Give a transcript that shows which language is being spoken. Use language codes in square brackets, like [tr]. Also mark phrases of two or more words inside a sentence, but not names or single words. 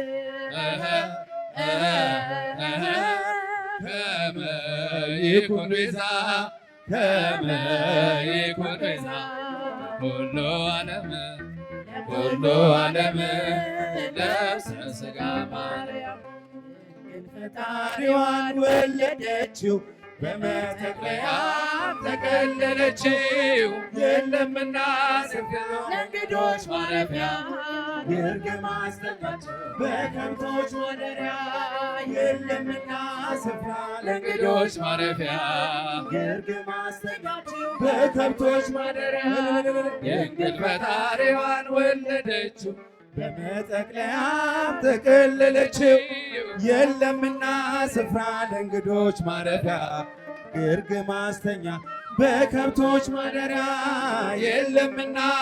[gez] ከመ ይኩን ቤዛ ከመ ይኩን ቤዛ ኩሉ ዓለም ኩሉ ዓለም ነፍሰ ሥጋ ማርያም [am] ፈጣሪዋን ወለደችው በመጠቅለያም ተከለለችው የለምና ስፍራ ለእንግዶች ማረፊያ የእርግብ ማስጠጋቸው በከብቶች ማደሪያ የለምና ስፍራ ለእንግዶች ማረፊያ የእርግብ ማስጠጋቸው በከብቶች ማደሪያ የእንግል ፈጣሪዋን ወለደችው በመጠቅለያም ተከለለችው የለምና ስፍራ ለእንግዶች ማረፊያ ግርግም ማስተኛ በከብቶች ማደሪያ የለምና